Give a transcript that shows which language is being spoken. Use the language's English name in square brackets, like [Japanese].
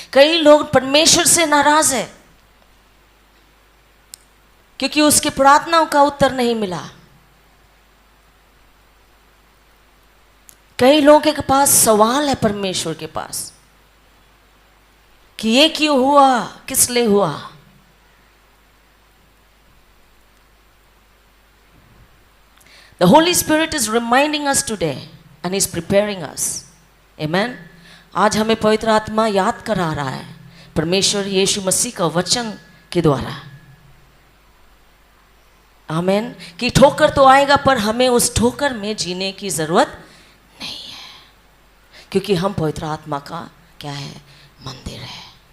[Hindi] कई लोग परमेश्वर से नाराज है क्योंकि उसके प्रार्थनाओं का उत्तर नहीं मिला। कई लोगों के पास सवाल है परमेश्वर के पास कि ये क्यों हुआ, किस लिए हुआ। [English] The Holy Spirit is reminding us today and is preparing us. Amen. [Hindi] आज हमें पवित्र आत्मा याद करा रहा है परमेश्वर यीशु मसीह का वचन के द्वारा। आमेन। कि ठोकर तो आएगा पर हमें उस ठोकर में जीने की जरूरत नहीं है, क्योंकि हम पवित्र आत्मा का क्या है, मंदिर है।